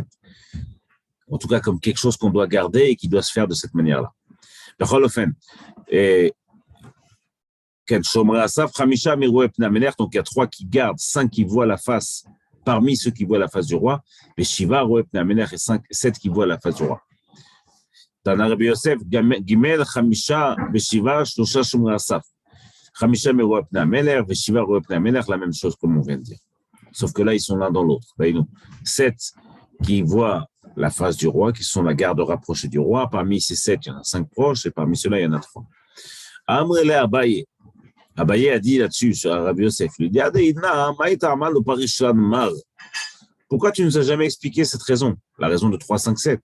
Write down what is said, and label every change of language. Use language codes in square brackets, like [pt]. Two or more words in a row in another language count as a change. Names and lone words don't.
[fr] En tout cas, comme quelque chose qu'on doit garder et qui doit se faire de cette manière-là. Et donc il y a 3 qui gardent, 5 qui voient la face, parmi ceux qui voient la face du roi, et Shiva, et 7 qui voient la face du roi. [he] Dans Rabbi Yosef, גימל חמישה שבעה שלושה שומרי הסף. חמישה מרואי פני המלך שבעה רואי פני המלך, [fr] la même chose comme on vient de dire. Sauf que là, ils sont l'un dans l'autre. 7 qui voient la face du roi, qui sont la garde rapprochée du roi. Parmi ces 7, il y en a 5 proches, et parmi ceux-là, il y en a 3. [arc] אמר ליה אביי. [fr] Abaye a dit là-dessus, sur Rabbi Yosef, il lui dit, pourquoi tu ne nous as jamais expliqué cette raison, la raison de 3, 5, 7?